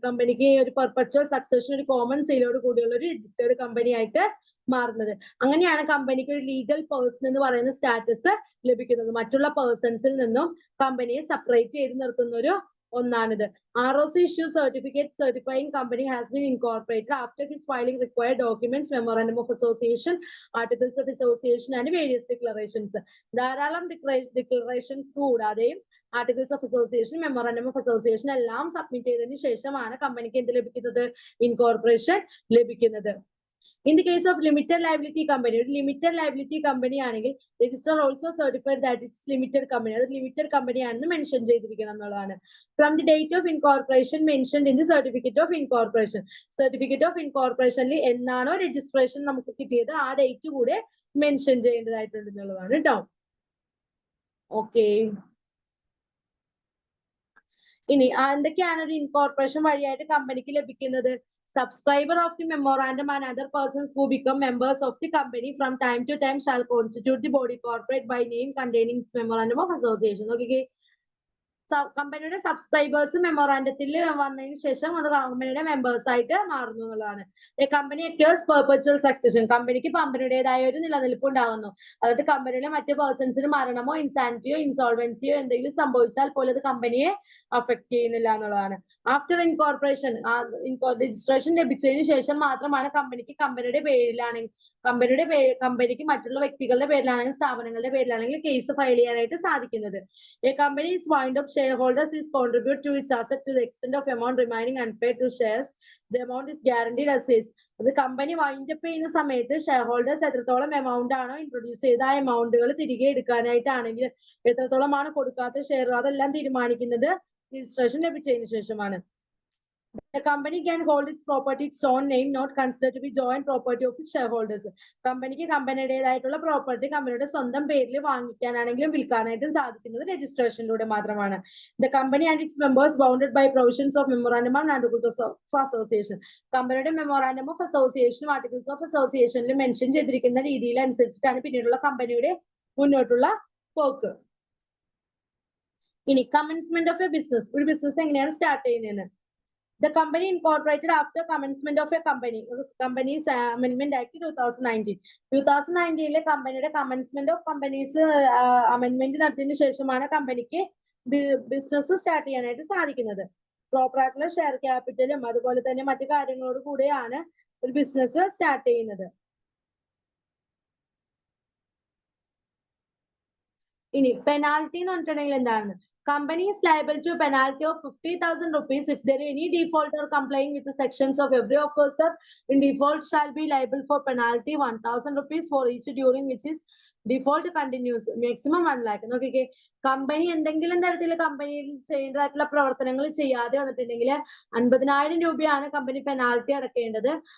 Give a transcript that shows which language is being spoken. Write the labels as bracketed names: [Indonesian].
[Malayalam] കമ്പനിക്ക് ഒരു perpetual succession, ഒരു കോമൺ സെയിലോട് കൂടിയുള്ള ഒരു രജിസ്റ്റേർഡ് കമ്പനി ആയിട്ട് മാറുന്നത്. അങ്ങനെയാണ് കമ്പനിക്ക് ഒരു ലീഗൽ പേഴ്സൺ എന്ന് പറയുന്ന സ്റ്റാറ്റസ് ലഭിക്കുന്നത്. മറ്റുള്ള പേഴ്സൺസിൽ നിന്നും കമ്പനിയെ സെപ്പറേറ്റ് ചെയ്ത് നിർത്തുന്ന ഒരു ഒന്നാണിത്. [English] ROC issues certificate certifying company has been incorporated after his filing required documents, memorandum of association, articles of association and various declarations. [Malayalam] ധാരാളം declarations കൂടാതെയും articles of association, memorandum of association എല്ലാം സബ്മിറ്റ് ചെയ്തതിനു ശേഷമാണ് കമ്പനിക്ക് എന്ത് ലഭിക്കുന്നത്? ഇൻകോർപ്പറേഷൻ ലഭിക്കുന്നത്. [English] In the case of limited liability company, [Malayalam] ഒരു limited liability company ആണെങ്കിൽ [English] register also certified that it's limited company, [Malayalam] അത് ലിമിറ്റഡ് കമ്പനി ആണെന്ന് മെൻഷൻ ചെയ്തിരിക്കണം എന്നുള്ളതാണ്. [English] From the date of incorporation mentioned in the certificate of incorporation. [Malayalam] Certificate of ഇൻകോർപ്പറേഷനിൽ എന്നാണോ registration നമുക്ക് കിട്ടിയത് ആ ഡേറ്റ് കൂടെ മെൻഷൻ ചെയ്യേണ്ടതായിട്ടുണ്ട് എന്നുള്ളതാണ് കേട്ടോ. ഓക്കെ, ഇനി എന്തൊക്കെയാണ് ഒരു ഇൻകോർപ്പറേഷൻ വഴിയായിട്ട് കമ്പനിക്ക് ലഭിക്കുന്നത്? [English] Subscriber of the memorandum and other persons who become members of the company from time to time shall constitute the body corporate by name containing its memorandum of association. Okay. [Malayalam] കമ്പനിയുടെ subscribers മെമ്മോറാണ്ടത്തിൽ വന്നതിന് ശേഷം അത് കമ്പനിയുടെ members ആയിട്ട് മാറുന്നു എന്നുള്ളതാണ്. [English] company acquires perpetual succession, [Malayalam] കമ്പനിക്ക് കമ്പനിയുടേതായ ഒരു നിലനിൽപ്പ് ഉണ്ടാകുന്നു. അതായത് കമ്പനിയിലെ മറ്റു പേഴ്സൺസിന് മരണമോ ഇൻസാനിറ്റിയോ ഇൻസോൾവൻസിയോ എന്തെങ്കിലും സംഭവിച്ചാൽ പോലും അത് കമ്പനിയെ അഫക്ട് ചെയ്യുന്നില്ല എന്നുള്ളതാണ്. ആഫ്റ്റർ ഇൻകോർപ്പറേഷൻ, രജിസ്ട്രേഷൻ ലഭിച്ചതിന് ശേഷം മാത്രമാണ് കമ്പനിക്ക് കമ്പനിയുടെ പേരിലാണെങ്കിൽ കമ്പനിക്ക് മറ്റുള്ള വ്യക്തികളുടെ പേരിലാണെങ്കിൽ സ്ഥാപനങ്ങളുടെ പേരിലാണെങ്കിൽ കേസ് ഫയൽ ചെയ്യാനായിട്ട് സാധിക്കുന്നത്. [English] Company is wind up shareholders is contribute to its asset to the extent of amount remaining unpaid to shares. The amount is guaranteed as is. [Malayalam] അത് കമ്പനി വൈൻഡ് അപ്പ് ചെയ്യുന്ന സമയത്ത് ഷെയർ ഹോൾഡേഴ്സ് എത്രത്തോളം amount ആണോ introduce ചെയ്ത ആ എമൗണ്ടുകൾ തിരികെ എടുക്കാനായിട്ടാണെങ്കിൽ എത്രത്തോളമാണ് കൊടുക്കാത്ത ഷെയർ അതെല്ലാം തീരുമാനിക്കുന്നത് രജിസ്ട്രേഷൻ ലഭിച്ചതിന് ശേഷമാണ്. [English] The company can hold its property its own name, not considered to be joint property of its shareholders. [Malayalam] കമ്പനിക്ക് കമ്പനിയുടേതായിട്ടുള്ള പ്രോപ്പർട്ടി കമ്പനിയുടെ സ്വന്തം പേരിൽ വാങ്ങിക്കാനാണെങ്കിലും വിൽക്കാനായിട്ടും സാധിക്കുന്നത് രജിസ്ട്രേഷനിലൂടെ മാത്രമാണ്. [English] The company and its members bounded by provisions of memorandum and articles of association. [Malayalam] കമ്പനിയുടെ memorandum of അസോസിയേഷനും articles of അസോസിയേഷനിലും mention ചെയ്തിരിക്കുന്ന രീതിയിൽ അനുസരിച്ചിട്ടാണ് പിന്നീടുള്ള കമ്പനിയുടെ മുന്നോട്ടുള്ള പോക്ക്. ഇനി കമൻസ്മെന്റ് ഓഫ് എ ബിസിനസ്, ഒരു ബിസിനസ് എങ്ങനെയാണ് സ്റ്റാർട്ട് ചെയ്യുന്നതെന്ന്. [English] The company incorporated after commencement of a Companies Amendment Act 2019. [Malayalam] 2019 കമ്പനിയുടെ കമൻസ്മെന്റ് ഓഫ് കമ്പനീസ് അമെന്റ്മെന്റ് നടത്തിയതിനു ശേഷമാണ് കമ്പനിക്ക് ബിസിനസ് സ്റ്റാർട്ട് ചെയ്യാനായിട്ട് സാധിക്കുന്നത്. പ്രോപ്പർ ആയിട്ടുള്ള ഷെയർ ക്യാപിറ്റലും അതുപോലെ തന്നെ മറ്റു കാര്യങ്ങളോട് കൂടെയാണ് ഒരു ബിസിനസ് സ്റ്റാർട്ട് ചെയ്യുന്നത്. ഇനി പെനാൽറ്റി എന്ന് പറഞ്ഞിട്ടുണ്ടെങ്കിൽ എന്താണ്? [English] Company is liable to a penalty of 50,000 rupees if there any defaulter complying with the sections of every officer in default shall be liable for penalty 1,000 rupees for each during which is default continues. Maximum 1 lakh. [Malayalam] നോക്കിക്കേ, company എന്തെങ്കിലും തരത്തിൽ കമ്പനിയിൽ ചെയ്തതായിട്ടുള്ള പ്രവർത്തനങ്ങൾ ചെയ്യാതെ വന്നിട്ടുണ്ടെങ്കിൽ 50,000 രൂപയാണ് company penalty അടക്കേണ്ടത്.